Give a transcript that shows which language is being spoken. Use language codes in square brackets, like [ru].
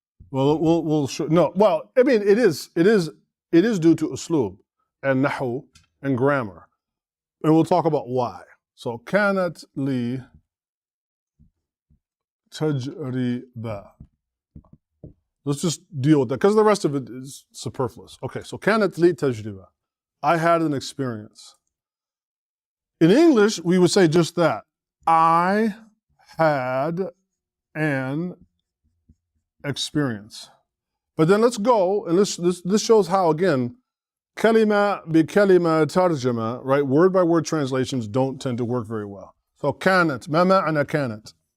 [en] well, we'll show, no, well, I mean, it is due to uslub and nahu and grammar. And we'll talk about why. [ar] So, كانت لي تجربة. [en] Let's just deal with that, because the rest of it is superfluous. Okay, so [ar] كانت لي تجربة. [en] I had an experience. In English, we would say just that. I had an experience. But then let's go, and this shows how, again, [ar] kalima bi kalima tarjama, [en] right? Word by word translations don't tend to work very well. [ar] So كانت, ما معنى كانت?